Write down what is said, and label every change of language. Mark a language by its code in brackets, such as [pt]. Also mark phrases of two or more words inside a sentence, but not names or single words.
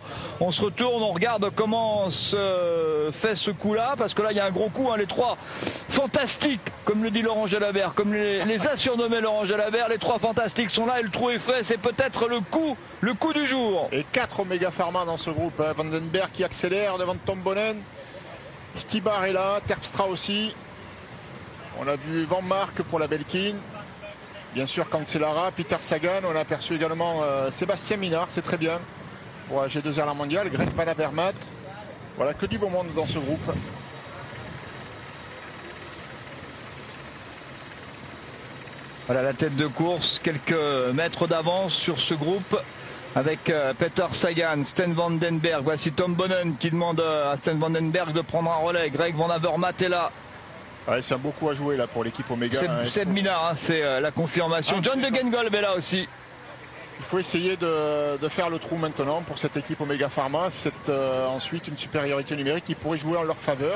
[fr] On se retourne, on regarde comment se fait ce coup-là, parce que là il y a un gros coup. Les trois fantastiques, comme le dit Laurent Jalabert, comme les a surnommés Laurent Jalabert, les trois fantastiques sont là et le trou est fait. C'est peut-être le coup du jour. Et 4 Omega Pharma dans ce groupe. Van den Berg qui accélère devant Tom Bonnen. Stibar est là, Terpstra aussi. On a vu Van Mark pour la Belkin. Bien sûr Cancellara, Peter Sagan. On a aperçu également Sébastien Minard, c'est très bien. Pour AG2R la mondiale, Greg Van Avermaet. Voilà, que du beau monde dans ce groupe. Voilà la tête de course, quelques mètres d'avance sur ce groupe. Avec Peter Sagan, Sten van den Berg. Voici Tom Bonnen qui demande à Sten van den Berg de prendre un relais. Greg Van Avermaet est là. Ouais, c'est un beau coup à jouer là pour l'équipe Omega. Seb Minard, c'est la confirmation. John de Gengolb est là aussi. Il faut essayer de faire le trou maintenant pour cette équipe Omega Pharma. C'est ensuite une supériorité numérique qui pourrait jouer en leur faveur.